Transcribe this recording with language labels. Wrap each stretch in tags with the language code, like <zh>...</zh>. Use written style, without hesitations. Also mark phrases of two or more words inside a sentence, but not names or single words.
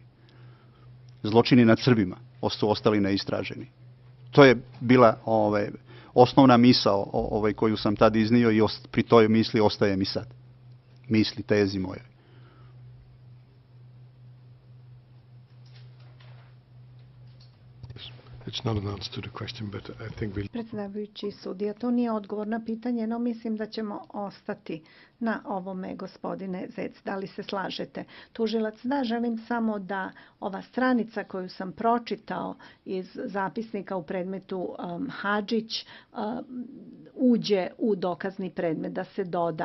<sr>Zločini nad Srbima su ostali neistraženi. To je bila osnovna misao koju sam tad iznio i pri toj misli ostaje mi sad. Misli, tezi moje.</sr> <en>It's not an answer to the question, but I think we'll...</en> <sr>Predsjedavajući sudija, to nije odgovor na pitanje, no mislim da ćemo ostati na ovome, gospodine Zec. Da li se slažete? Tužilac, da, želim samo da ova stranica koju sam pročitao iz zapisnika u predmetu Hadžić uđe u dokazni predmet, da se doda.</sr>